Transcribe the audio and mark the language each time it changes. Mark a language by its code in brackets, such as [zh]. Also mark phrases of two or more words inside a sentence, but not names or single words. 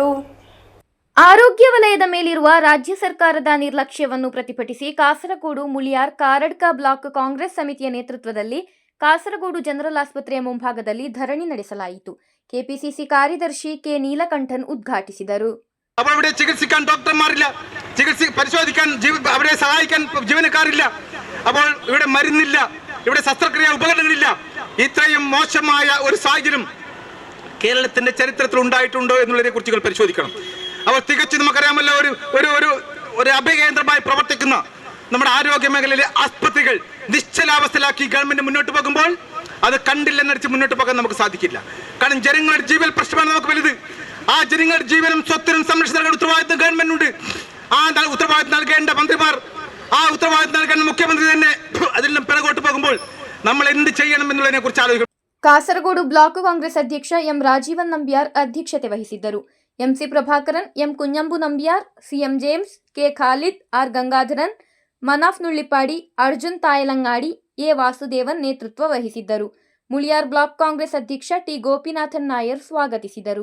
[kn] ಆರೋಗ್ಯ ವಲಯದ ಮೇಲಿರುವ ರಾಜ್ಯ ಸರ್ಕಾರದ ನಿರ್ಲಕ್ಷ್ಯವನ್ನು ಪ್ರತಿಭಟಿಸಿ ಕಾಸರಗೋಡು ಮುಳಿಯಾರ್ ಕಾರಡ್ಕ ಬ್ಲಾಕ್ ಕಾಂಗ್ರೆಸ್ ಸಮಿತಿಯ ನೇತೃತ್ವದಲ್ಲಿ ಕಾಸರಗೋಡು ಜನರಲ್ ಆಸ್ಪತ್ರೆಯ ಮುಂಭಾಗದಲ್ಲಿ ಧರಣಿ ನಡೆಸಲಾಯಿತು. ಕೆಪಿಸಿಸಿ ಕಾರ್ಯದರ್ಶಿ ಕೆ ನೀಲಕಂಠನ್ ಉದ್ಘಾಟಿಸಿದರು. [ml] അവിടെ ചികിത്സിക്കാൻ ഡോക്ടർമാരില്ല, പരിശോധിക്കാൻ അവരെ സഹായിക്കാൻ ജീവനക്കാരില്ല. അപ്പോൾ ഇവിടെ മരുന്നില്ല, ഇവിടെ ശസ്ത്രക്രിയ ഉപകരണങ്ങളില്ല. ഇത്രയും മോശമായ ഒരു സാഹചര്യം കേരളത്തിന്റെ ചരിത്രത്തിൽ ഉണ്ടായിട്ടുണ്ടോ എന്നുള്ളതിനെ കുറിച്ച് പരിശോധിക്കണം. അവർ തികച്ചും നമുക്കറിയാമല്ലോ ഒരു അഭയകേന്ദ്രമായി പ്രവർത്തിക്കുന്ന നമ്മുടെ ആരോഗ്യ മേഖലയിലെ ആസ്പത്രികൾ നിശ്ചലാവസ്ഥയിലാക്കി ഗവൺമെന്റ് മുന്നോട്ട് പോകുമ്പോൾ അത് കണ്ടില്ലെന്നടിച്ച് മുന്നോട്ട് പോകാൻ നമുക്ക് സാധിക്കില്ല. കാരണം ജനങ്ങളുടെ ജീവൻ പ്രശ്നമാണ് നമുക്ക് വലുത്. ആ ജനങ്ങളുടെ ജീവനും സ്വത്തിനും സംരക്ഷിക്കുന്ന ഉത്തരവാദിത്വം ഗവൺമെന്റുണ്ട്. ആ ഉത്തരവാദിത്വം നൽകേണ്ട മന്ത്രിമാർ, ആ ഉത്തരവാദിത്വം നൽകേണ്ട മുഖ്യമന്ത്രി തന്നെ അതിൽ നിന്നും പിറകോട്ട് പോകുമ്പോൾ നമ്മൾ എന്ത് ചെയ്യണം എന്നുള്ളതിനെ കുറിച്ച് ആലോചിക്കണം. [kn] ಕಾಸರಗೋಡು ಬ್ಲಾಕ್ ಕಾಂಗ್ರೆಸ್ ಅಧ್ಯಕ್ಷ ಎಂ ರಾಜೀವನ್ ನಂಬ್ಯಾರ್ ಅಧ್ಯಕ್ಷತೆ ವಹಿಸಿದ್ದರು. ಎಂಸಿ ಪ್ರಭಾಕರನ್, ಎಂ ಕುഞ്ഞಂಬು ನಂಬ್ಯಾರ್, ಸಿಎಂ ಜೇಮ್ಸ್, ಕೆ ಖಾಲಿದ್, ಆರ್ ಗಂಗಾಧರನ್, ಮನಾಫ್ ನುಳ್ಳಿಪಾಡಿ, ಅರ್ಜುನ್ ತಾಯಲಂಗಾಡಿ, ಎ ವಾಸುದೇವನ್ ನೇತೃತ್ವ ವಹಿಸಿದ್ದರು. ಮುಳಿಯಾರ್ ಬ್ಲಾಕ್ ಕಾಂಗ್ರೆಸ್ ಅಧ್ಯಕ್ಷ ಟಿ ಗೋಪಿನಾಥನ್ ನಾಯರ್ ಸ್ವಾಗತಿಸಿದರು.